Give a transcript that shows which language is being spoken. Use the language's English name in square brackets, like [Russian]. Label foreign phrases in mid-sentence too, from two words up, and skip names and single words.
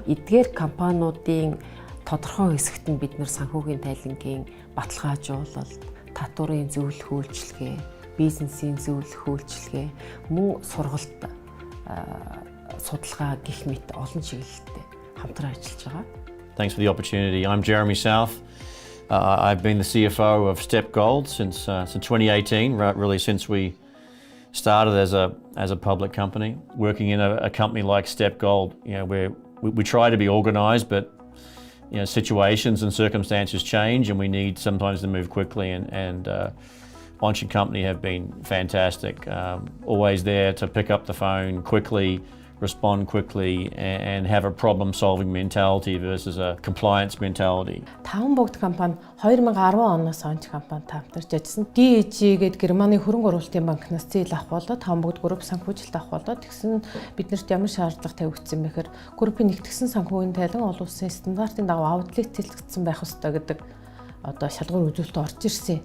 [Mongolian] Эдгээр компаниудын тодорхой хэсэгт нь бид нар санхүүгийн тайлангийн баталгаажуулалт, татварын зөвлөх үйлчилгээ, бизнесийн зөвлөх үйлчилгээ, мөн сургалт судалгаа гэх мэт олон чиглэлтэй хамтран ажиллаж байгаа. [English] Thanks for the opportunity. I'm Jeremy South. I've been the CFO of Step Gold since 2018, really since we started as a public company. Working in a company like Step Gold, where we try to be organised, but situations and circumstances change, and we need sometimes to move quickly. And Onch Company have been fantastic, always there to pick up the phone quickly, respond quickly, and have a problem-solving mentality versus a compliance mentality. [Mongolian] Таван бүгд компани 2010 оноос Онч компанид хамтарч ажилласан. DEG гээд Германы хөрөнгө оруулалтын банкнаас зээл авах болоод таван бүгд групп санхүүжилт авах болоод тэгсэн биднэрт ямар шаардлага тавигдсан бэхээр группийн нэгтгэсэн санхүүгийн тайлан олон улсын стандартын дагуу аудлит тэлэгдсэн байх ёстой гэдэг одоо шалгуур үзүүлэлт орж ирсэн.